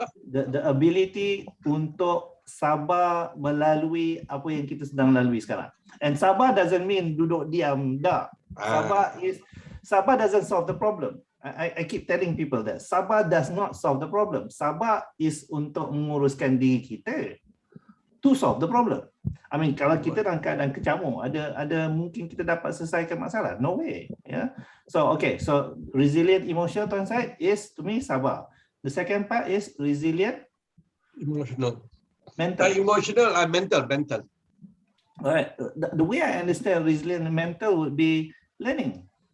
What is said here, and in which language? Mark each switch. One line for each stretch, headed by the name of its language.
English: The ability
Malay: untuk sabar melalui apa yang kita sedang lalui sekarang.
English: And sabar doesn't mean
Malay: duduk diam, tak.
English: Sabar doesn't solve the problem. I keep telling people that sabar does not solve the problem. Sabar is
Malay: untuk menguruskan diri kita
English: to solve the problem. I mean,
Malay: kalau kita dalam keadaan kecamuk, ada mungkin kita dapat selesaikan masalah.
English: No way. Yeah. So okay. So resilient emotional Tuan Syed is to me sabar. The second part is resilient emotional. Mental. Emotional and mental. Alright. The way I understand resilient mental would be learning.